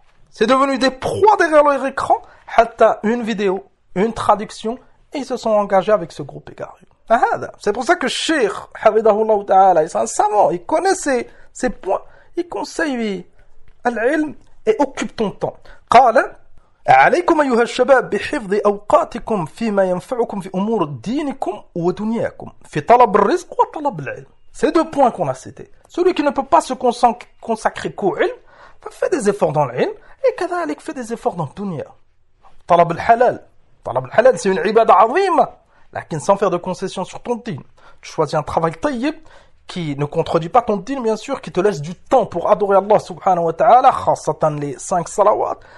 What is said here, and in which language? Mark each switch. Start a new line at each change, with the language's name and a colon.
French: C'est devenu des proies derrière leur écran, hatta une vidéo, une traduction, et ils se sont engagés avec ce groupe égaré. هذا, c'est pour ça que Cheikh
Arabic: حفظه الله تعالى,
French: il est un savant, il connaît ces points, il conseille العلم et occupe ton temps.
Arabic: قال عليكم أيها الشباب بحفظ أوقاتكم فيما ينفعكم في أمور دينكم ودنياكم في طلب الرزق وطلب العلم.
French: C'est deux points qu'on a cités. Celui qui ne peut pas se consacrer qu'au ilm, fait des efforts dans l'ilm et كذلك fait des efforts dans le dunya.
Arabic: طلب الحلال.
French: طلب الحلال, c'est une ibadah azima. Lakin sans faire de concessions sur ton din. Tu choisis un travail tayyib qui ne contredit pas ton din, bien sûr, qui te laisse du temps pour adorer Allah subhanahu wa ta'ala, khassatan les cinq salawat.